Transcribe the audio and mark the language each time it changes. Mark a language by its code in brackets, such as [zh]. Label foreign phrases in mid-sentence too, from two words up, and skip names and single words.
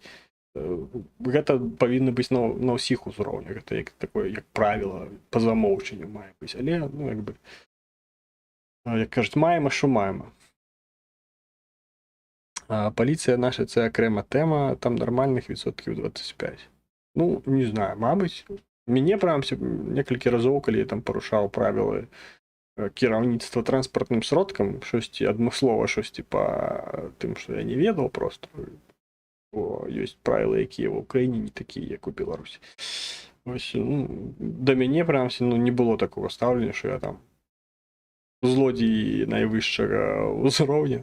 [be] Гэта павінна быць на ўсіх узроўнях, гэта як такое, як правіла, па замоўчанню мае быць, але, ну, як бы, як кажуць, маема, што маема. Паліцыя наша це акрэма тэма, там нармальных відсотків 25. Ну, не знаю, мабыць, мяне прынамсі некалькі разоў, калі я там парушаў правілы кіраўніцтва транспартным сродкам, штосьці адмыслова, штосьці па тым, што я не ведаў просто, ёсць правілы, якія ў Украіне не такія, як у Беларусі. Ось, ну, да мяне прынамсі, ну, не было такого стаўлення, што я там злодзей найвышшага ўзроўня.